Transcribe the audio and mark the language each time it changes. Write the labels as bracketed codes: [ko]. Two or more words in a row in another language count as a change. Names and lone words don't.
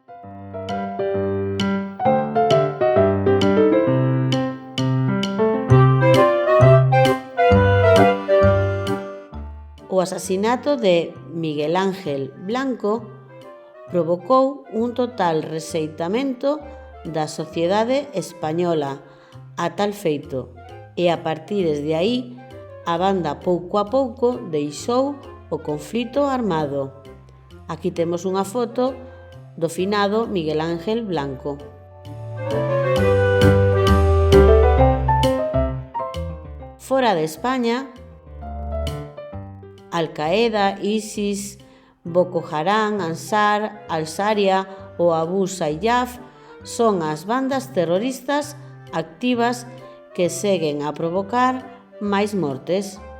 [gl] O asasinato de Miguel Ángel Blanco provocou un total rexeitamento da sociedade española a tal feito, e a partir de aí a banda pouco a pouco deixou o conflito armado. Aquí temos unha foto do finado Miguel Ángel Blanco. Fora de España, Al-Qaeda, ISIS, Boko Haram, Ansar, Al-Sharia ou Abu Sayyaf son as bandas terroristas activas que seguen a provocar máis mortes.